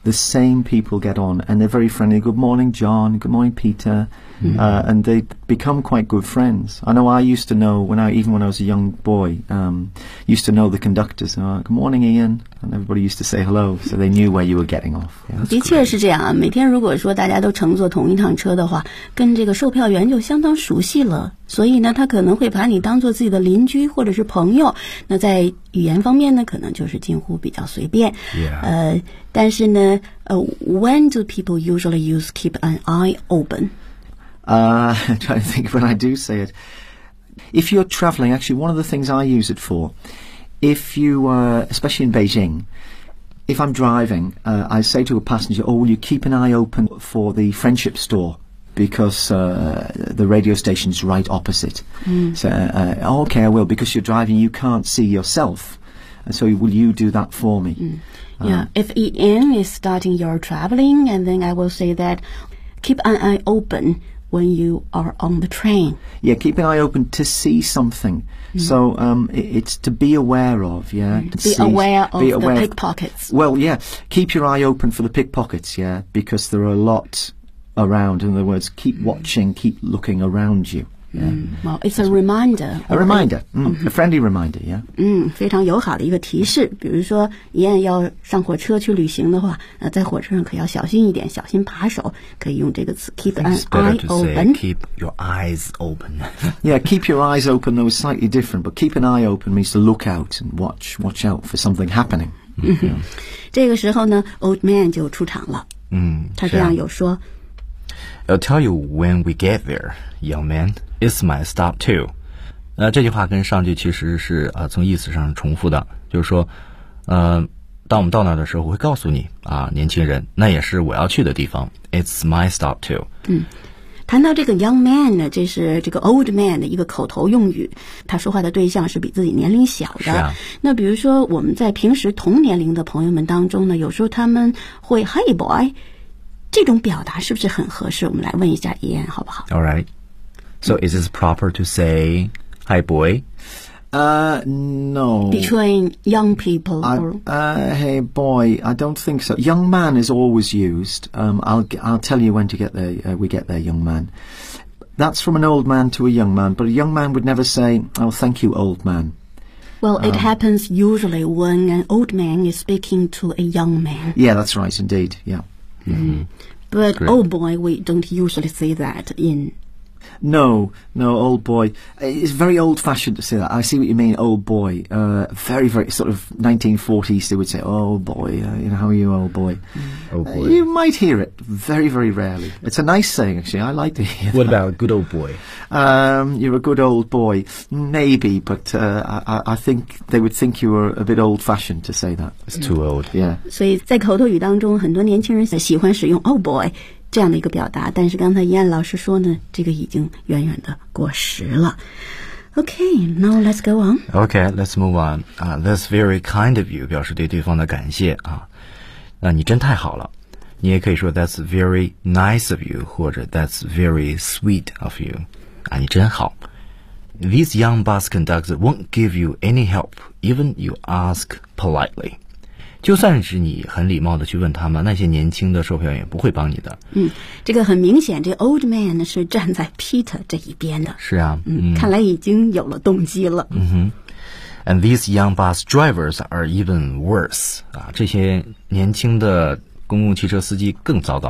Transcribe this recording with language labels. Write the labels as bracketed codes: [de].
[en] The same people get on, and they're very friendly. Good morning, John. Good morning, Peter.、 Mm-hmm. And they become quite good friends. I know I used to know, when I was a young boy, used to know the conductors. Good morning, Ian. And everybody used to say hello, so they knew where you were getting off. Yeah, [zh] 的确是这样啊，每天如果说大家都乘坐同一趟车的话，跟这个售票员就相当熟悉了。所以呢，他可能会把你当做自己的邻居或者是朋友。那在语言方面呢，可能就是近乎比较随便。 [en] Yeah. [zh] 但是呢， [en] when do people usually use keep an eye open? I'm trying to think when I do say it. If you're traveling, actually, one of the things I use it for, if you are, especially in Beijing, if I'm driving,I say to a passenger, oh, will you keep an eye open for the friendship store? Because the radio station's right opposite.、 Mm. So, okay, I will. Because you're driving, you can't see yourself. So will you do that for me?、 Mm. Yeah, if Ian is starting your traveling, and then I will say that, keep an eye open when you are on the train. Yeah, keep an eye open to see something.、 Mm. So it's to be aware of, yeah.、 Mm. Be aware of be aware the pickpockets. Well, yeah, keep your eye open for the pickpockets, yeah, because there are a lot... around, in other words, keep watching, keep looking around you. Yeah. Well, it's a reminder. A reminder, a friendly reminder, yeah. [zh] 嗯，非常友好的一个提示。比如说，爷爷要上火车去旅行的话，在火车上可要小心一点，小心把手。可以用这个词 ， [en] keep an eye open. Keep your eyes open. Yeah, keep your eyes open. Though it's slightly different, but keep an eye open means to look out and watch out for something happening. [zh] 这个时候呢 ， [en] old man [zh] 就出场了。嗯，他这样有说。 [en] I'll tell you when we get there, young man. It's my stop too. [zh] 这句话跟上句其实是从意思上重复的，就是说，当我们到那儿的时候，我会告诉你啊，年轻人，那也是我要去的地方。 [en] It's my stop too. [zh] 嗯，谈到这个 [en] young man [zh] 呢，这是这个 old man 的一个口头用语，他说话的对象是比自己年龄小的。是啊。那比如说我们在平时同年龄的朋友们当中呢，有时候他们会 [en] Hey boy。 [zh] 这种表达是不是很合适？我们来问一下 Ian 好不好 [en] ？All right. So is this proper to say "Hi, boy"? No. Between young people, "Hey, boy," I don't think so. "Young man" is always used. I'll tell you when to get there. We get there, young man. That's from an old man to a young man, but a young man would never say, "Oh, thank you, old man." Well, it happens usually when an old man is speaking to a young man. Yeah, that's right. Indeed, yeah. Mm-hmm. But、Great. Old boy, we don't usually say that in... No, old boy. It's very old-fashioned to say that. I see what you mean, old boy. Very, very sort of 1940s, they would say, old boy, you know, how are you, old boy? Old boy. You might hear it very, very rarely. It's a nice saying, actually. I like to hear that. What about good old boy? You're a good old boy. Maybe, but I think they would think you were a bit old-fashioned to say that. It's too old. Yeah. [zh] 所以在口头语当中，很多年轻人喜欢使用 [en] old boy. [zh] 这样的一个表达，但是刚才燕老师说呢，这个已经远远的过时了。 [en] Okay, now let's go on. Okay, let's move on. That's very kind of you. [zh] 表示对对方的感谢啊。那你真太好了。你也可以说 [en] That's very nice of you, [zh] 或者 [en] That's very sweet of you. [zh] 啊，你真好。 [en] This young bus conductor won't give you any help, even you ask politely. [zh] 就算是你很礼貌地去问他们，那些年轻的售票员不会帮你的。嗯，这个很明显，这 old man 是站在 Peter 这一边的。是啊，嗯，看来已经有了动机了。嗯哼。 [en] And these young bus drivers are even worse. [zh] 啊，这些年轻的公共汽车司机更糟糕。